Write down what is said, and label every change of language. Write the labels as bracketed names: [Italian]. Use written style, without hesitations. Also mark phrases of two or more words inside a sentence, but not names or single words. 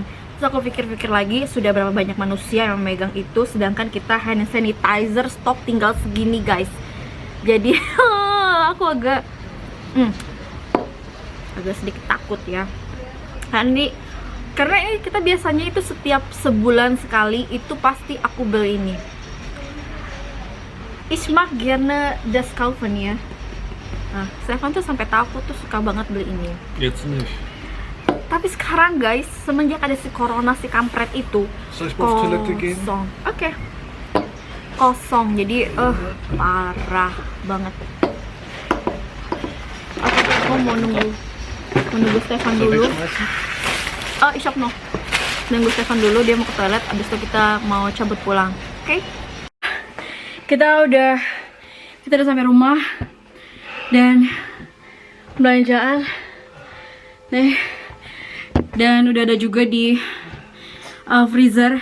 [Indonesian] Terus aku pikir-pikir lagi, sudah berapa banyak manusia yang megang itu, sedangkan kita [English] hand sanitizer [Indonesian] stok tinggal segini guys. Jadi aku agak sedikit takut ya. Karena ini kita biasanya itu setiap sebulan sekali itu pasti aku beli ini. [German] Ich mag gerne das kaufen ya. [Indonesian] Nah, Stefan tuh sampai tahu aku tuh suka banget beli ini. [German] Jetzt nicht. [Indonesian] Tapi sekarang guys, semenjak ada si corona, si kampret itu kosong. Oke. Kosong, jadi parah banget. Oke, aku mau nunggu Stefan dulu. [German] Ich hab noch. [Indonesian] Nunggu Stefan dulu, dia mau ke toilet. Abis itu kita mau cabut pulang. Oke? Kita udah sampai rumah dan belanjaan. Nih. Dan udah ada juga di freezer.